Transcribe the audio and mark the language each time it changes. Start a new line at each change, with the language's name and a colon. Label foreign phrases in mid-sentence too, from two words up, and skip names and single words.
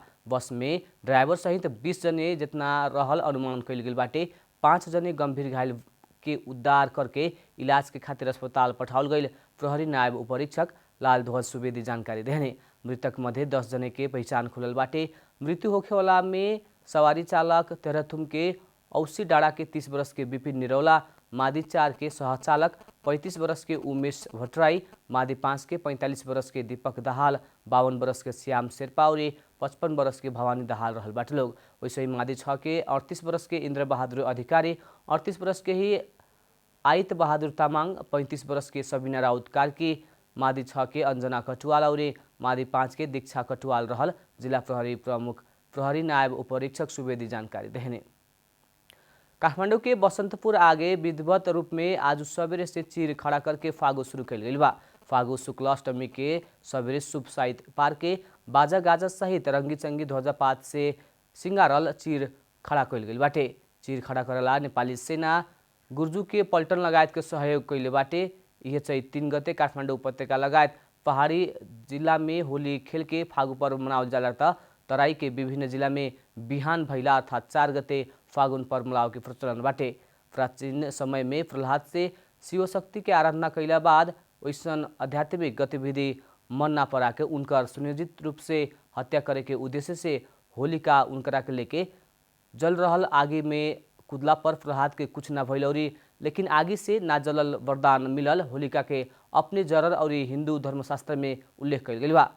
Bhojpuri: बस में ड्राइवर सहित 20 जने जितना रहल अनुमान कइल गेल बाटे। 5 जने गंभीर घायल के उद्धार करके इलाज के खातिर अस्पताल पठाओल गइल। प्रहरी नायब उपरीक्षक लाल ध्वज सुवेदी जानकारी देहने। मृतक मध्य 10 जने के पहचान खुलल बाटे। मृत्यु होखे वाला में सवारी चालक तेह्रथुम के औसी डाँडा के 30 वर्ष के विपिन निरौला, मादी 4 के सहचालक 35 वर्ष के उमेश भट्टराई, मादी 5 के 45 वर्ष के दीपक दाहाल, 52 वर्ष के श्याम शेर्पा और 55 वर्ष के भवानी दाहाल रहल बाटे लोग। वैसे ही मादी 6 के 38 वर्ष के इंद्र बहादुर अधिकारी, 38 वर्ष के ही आयत बहादुर तामाङ, 35 वर्ष के सबिना राउत कार्की, मादी 6 के अंजना कटुवाल और मादी 5 के दीक्षा कटुवाल रहल। जिला प्रहरी प्रमुख प्रहरी नायब उपरीक्षक सुवेदी जानकारी देहने। काठमांडू के बसंतपुर आगे विधिवत रूप में आज सवेरे से चीर खड़ा करके फागु शुरू कल गई बा। फागु शुक्ल अष्टमी के सवेरे शुभ साहित्य पार्क के बाजा गाजा सहित रंगी चंगी ध्वजापात से सिंगारल चीर खड़ा कल गई बाटे। चीर खड़ा करेला नेपाली सेना गुर्जू के पल्टन लगायत के सहयोग कैले बाटे। यह चैत 3 गते काठमाडौँ उपत्यका लगायत पहाड़ी जिला में होली खेल के फागु पर्व मनावल जाला त तराई के विभिन्न जिला में बिहान भैला अर्थात 4 गते फागुन पर्व मनाव के प्रचलन बाटे। प्राचीन समय में प्रहलाद से शिव शक्ति के आराधना कैला बाद वैसन आध्यात्मिक गतिविधि मन ना पड़ा के उनकर सुनियोजित रूप से हत्या करे के उद्देश्य से होलिका उनकरा के लेके जल रहल आगे में कुदला पर प्रहलाद के कुछ ना भइल और लेकिन आगे से ना जलल वरदान मिलल होलिका के अपने जरर और हिंदू धर्मशास्त्र में उल्लेख कइल गइल बा।